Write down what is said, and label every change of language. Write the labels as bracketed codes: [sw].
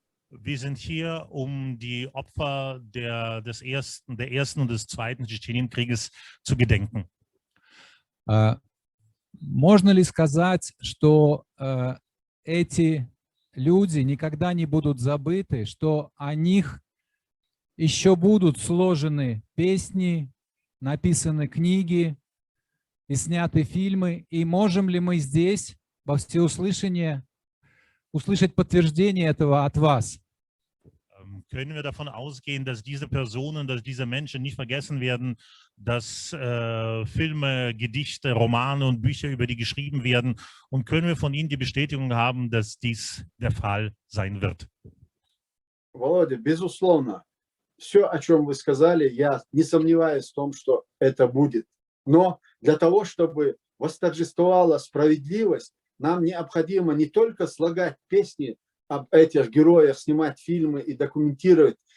[de] Wir sind hier, um die Opfer der ersten und des zweiten Tschetschenienkrieges zu gedenken. [ru] Можно ли сказать, что эти люди никогда не будут забыты, что о них еще будут сложены песни, написаны книги и сняты фильмы? И можем ли мы здесь во всеуслышание услышать подтверждение этого от вас? [de] Können wir davon ausgehen, dass diese Personen, dass diese Menschen nicht vergessen werden, dass Filme, Gedichte, Romane und Bücher über die geschrieben werden? Und können wir von Ihnen die Bestätigung haben, dass dies der Fall sein wird? [ru] Володя, безусловно, все, о чем вы сказали, я не сомневаюсь в том, что это будет. Но для того, чтобы восторжествовала справедливость, нам необходимо не только слагать песни об этих героях, снимать фильмы и документировать.